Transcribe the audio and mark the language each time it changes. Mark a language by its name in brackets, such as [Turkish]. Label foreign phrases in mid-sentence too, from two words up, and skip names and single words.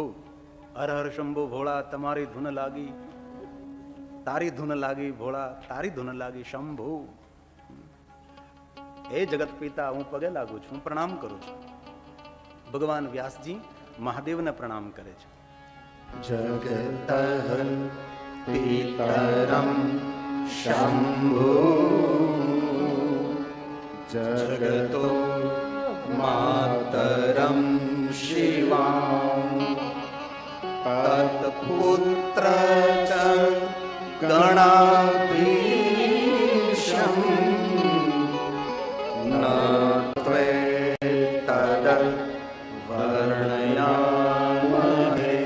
[Gujarati] હર હર શંભુ ભોળા તમારી ધૂન લાગી, તારી ધૂન લાગી ભોળા, તારી ધૂન લાગી શંભુ. એ જગત પિતા, હું પગે લાગુ છું, હું પ્રણામ કરું છું. ભગવાન વ્યાસજી મહાદેવને પ્રણામ કરે છે. [Sanskrit] जगत पीतरम शंभु। जगतो मातरम शिवां तत्पुत्र च गणाधीशं न त्वेतद वर्णयामहे।